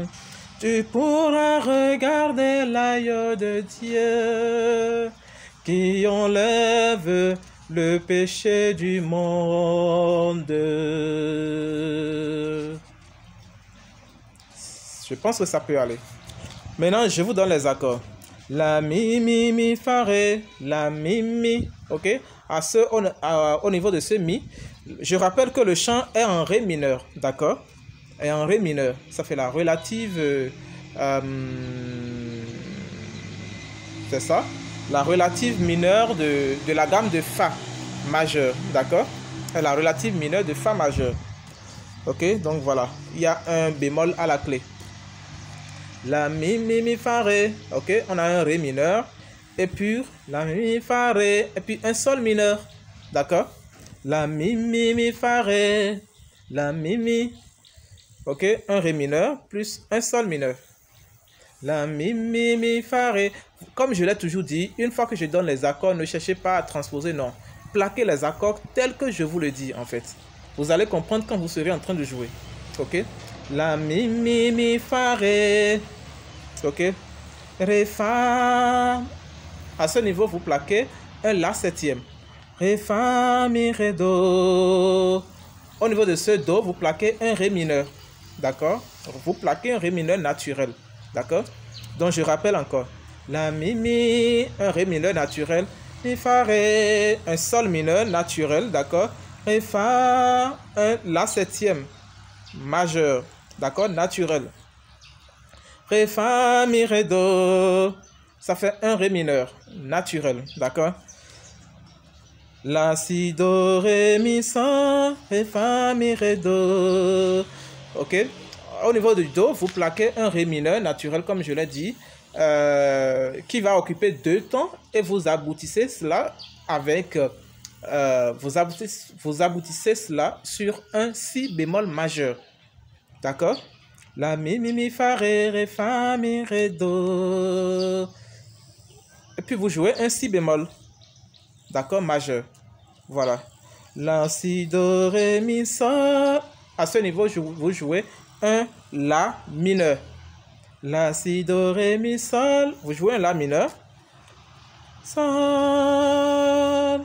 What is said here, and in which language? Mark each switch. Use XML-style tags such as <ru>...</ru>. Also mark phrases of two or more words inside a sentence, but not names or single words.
<fr>Tu pourras regarder l'agneau de Dieu qui enlève le péché du monde. Je pense que ça peut aller. Maintenant, je vous donne les accords. La, mi, fa, ré. La, mi. Ok? Au niveau de ce mi, je rappelle que le chant est en ré mineur. D'accord? Et en ré mineur. Ça fait la relative... c'est ça? La relative mineure de la gamme de fa majeur. D'accord? Et la relative mineure de fa majeur. Ok? Donc voilà. Il y a un bémol à la clé. La, mi, fa, ré. Ok? On a un ré mineur. Et puis, la, mi, fa, ré. Et puis, un sol mineur. D'accord? La, mi, fa, ré. La, mi. Ok? Un ré mineur plus un sol mineur. La, mi, fa, ré. Comme je l'ai toujours dit, une fois que je donne les accords, ne cherchez pas à transposer, non. Plaquez les accords tels que je vous le dis, en fait. Vous allez comprendre quand vous serez en train de jouer. Ok? La, mi, fa, ré. Ok? Ré, fa. À ce niveau, vous plaquez un la septième. Ré, fa, mi, ré, do. Au niveau de ce do, vous plaquez un ré mineur. D'accord? Vous plaquez un ré mineur naturel. D'accord? Donc, je rappelle encore. La, mi, un ré mineur naturel. Mi, fa, ré, un sol mineur naturel. D'accord? Ré, fa, un la septième majeur. D'accord? Naturel. Ré, fa, mi, ré, do. Ça fait un ré mineur naturel. D'accord? La, si, do, ré, mi, sol. Ré, fa, mi, ré, do. Ok? Au niveau du do, vous plaquez un ré mineur naturel, comme je l'ai dit, qui va occuper deux tons et vous aboutissez cela avec... vous aboutissez cela sur un si bémol majeur. D'accord? La, mi, fa, ré, fa, mi, ré, do. Et puis vous jouez un si bémol. D'accord? Majeur. Voilà. La, si, do, ré, mi, sol. À ce niveau, vous jouez un la mineur. La, si, do, ré, mi, sol. Vous jouez un la mineur. Sol.</fr>